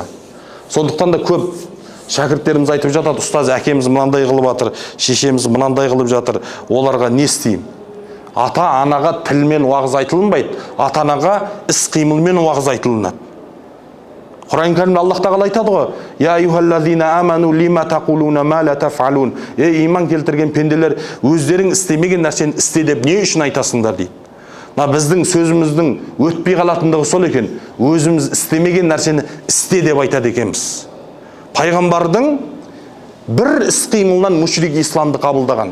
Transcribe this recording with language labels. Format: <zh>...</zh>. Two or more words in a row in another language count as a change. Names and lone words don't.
<kk>Сондықтан да көп шәкірттеріміз айтып жатады, ұстаз әкеміз мынандай қылып жатыр, шешеміз мынандай қылып жатыр, оларға не істеймін? Ата-анаға тілмен уағыз айтылынбайды, ата-анаға іс-қимылмен уағыз айтылынады. Құран кәрімде Аллах тағала айтады ғой,</kk> <ar>يا أيها الذين آمنوا لم تقولون ما لا تفعلون.</ar> <kk>Ей иман келтірген пенделер, өздерің істемеген нәрсені істе деп не үшін айтасыңдар дейді. Біздің сөзіміздің өтпей қалатындығы сол екен. Өзіміз істемеген нәрсені істе деп айтады екенбіз. Пайғамбардың бір іс-қимылынан мүшрик исламды қабылдаған.</kk>